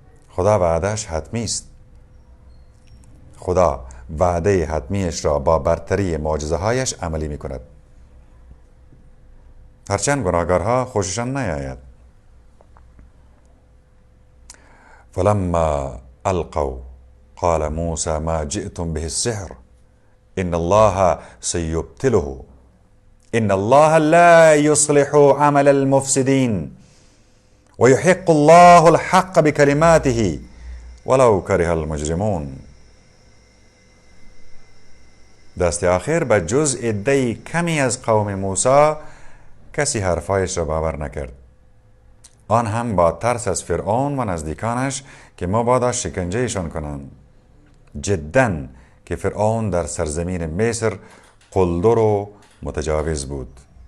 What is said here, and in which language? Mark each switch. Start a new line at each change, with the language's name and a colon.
Persian: خدا وعدهش حتمی است. خدا وعده حتمیش را با برتری معجزه هایش عملی می کند. هرچند گناهکارها خوششان نیاید.
Arabic: فلما القوا قال موسى ما جئتم به السحر ان الله سيبطله ان الله لا يصلح عمل المفسدين ويحق الله الحق بكلماته ولو كره المجرمون.
Persian: دست آخر به جز عده کمی از قوم موسی کسی حرفایش را باور نکرد، آن هم با ترس از فرعون و نزدیکانش که مبادا شکنجهشان کنند. جدا که فرعون در سرزمین مصر قلدر و متجاوز بود.